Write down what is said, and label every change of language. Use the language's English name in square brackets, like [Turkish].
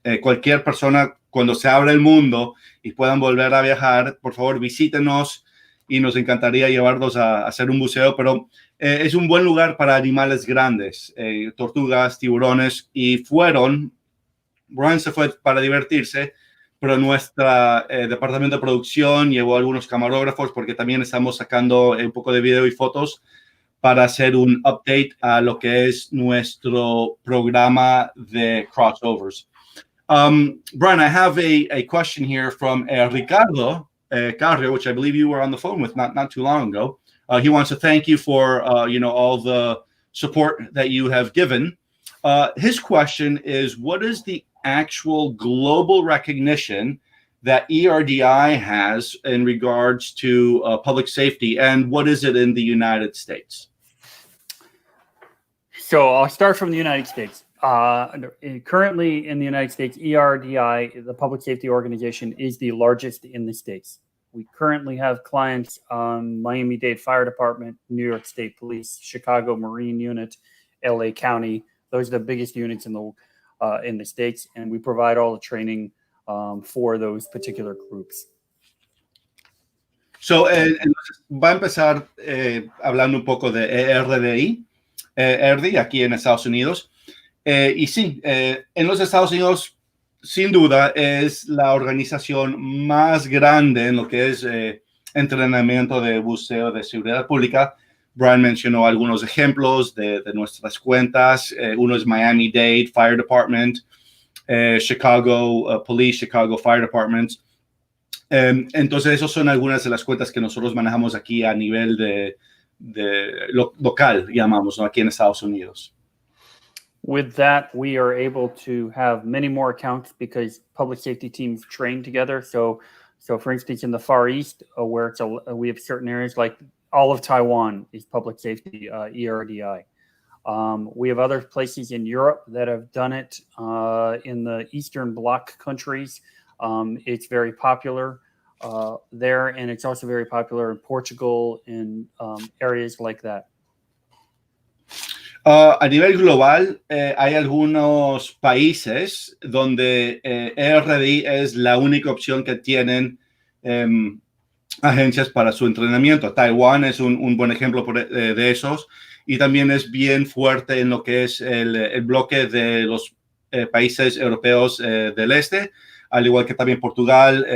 [Spanish] Cualquier persona, cuando se abra el mundo y puedan volver a viajar, por favor visítenos, y nos encantaría llevarlos a hacer un buceo, pero es un buen lugar para animales grandes, tortugas, tiburones, y Brian se fue para divertirse, pero nuestro departamento de producción llevó a algunos camarógrafos porque también estamos sacando un poco de video y fotos para hacer un update a lo que es nuestro programa de crossovers. [English] Brian, I have a question here from Ricardo Carrio, which I believe you were on the phone with not too long ago. He wants to thank you for all the support that you have given. His question is, what is the actual global recognition that ERDI has in regards to public safety, and what is it in the United States? So I'll start from the United States. Currently in the United States, ERDI, the public safety organization, is the largest in the States. We currently have clients on Miami-Dade Fire Department, New York State Police, Chicago Marine Unit, LA County. Those are the biggest units in the States, and we provide all the training for those particular groups. [Spanish] So, va a empezar hablando un poco de ERDI aquí en Estados Unidos. Y sí, en los Estados Unidos, sin duda, es la organización más grande en lo que es entrenamiento de buceo de seguridad pública. Brian mencionó algunos ejemplos de nuestras cuentas. Uno es Miami-Dade Fire Department, Chicago Police, Chicago Fire Department. Entonces, esas son algunas de las cuentas que nosotros manejamos aquí a nivel de local, llamamos, ¿no? Aquí en Estados Unidos. [English] With that, we are able to have many more accounts because public safety teams train together. So for instance, in the Far East, where we have certain areas like all of Taiwan is public safety, ERDI. We have other places in Europe that have done it. In the Eastern Bloc countries, it's very popular there, and it's also very popular in Portugal and areas like that. [Spanish] A nivel global, hay algunos países donde ERDI es la única opción que tienen agencias para su entrenamiento. Taiwán es un buen ejemplo de esos, y también es bien fuerte en lo que es el bloque de los países europeos del este, al igual que también Portugal.